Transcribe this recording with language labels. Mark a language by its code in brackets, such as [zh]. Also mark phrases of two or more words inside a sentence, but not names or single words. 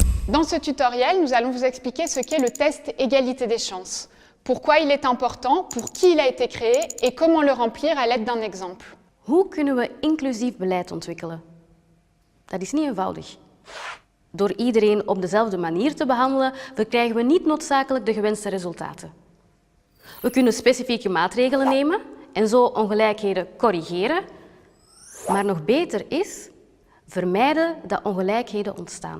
[fr] Dans ce tutoriel, nous allons vous expliquer ce qu'est le test égalité des chances, pourquoi il est important, pour qui il a été créé et comment le remplir à l'aide d'un exemple. [nl] Hoe kunnen we inclusief beleid ontwikkelen? Dat is niet eenvoudig. Door iedereen op dezelfde manier te behandelen, verkrijgen we niet noodzakelijk de gewenste resultaten. We kunnen specifieke maatregelen nemen en zo ongelijkheden corrigeren, maar nog beter is vermijden dat ongelijkheden ontstaan.